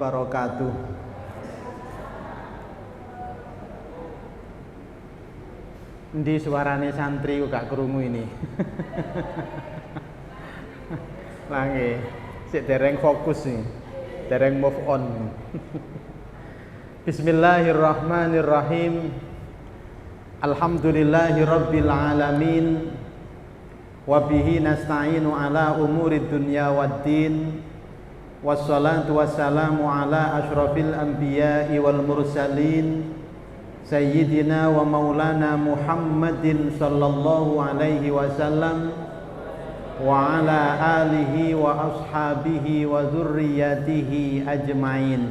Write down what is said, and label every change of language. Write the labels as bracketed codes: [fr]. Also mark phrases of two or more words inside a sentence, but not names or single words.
[ar] wabarakatuh. [jv] Endi suarane santri kok gak krungu ini? Lange, sik dereng fokus nih. Dereng [en] move on. [ar] Bismillahirrahmanirrahim. الحمد لله رب العالمين. وبه نستعين على أمور الدنيا والدين. والصلاة والسلام على أشرف الأنبياء والمرسلين سيدنا ومولانا محمد صلى الله عليه وسلم وعلى آله وأصحابه وذريته أجمعين.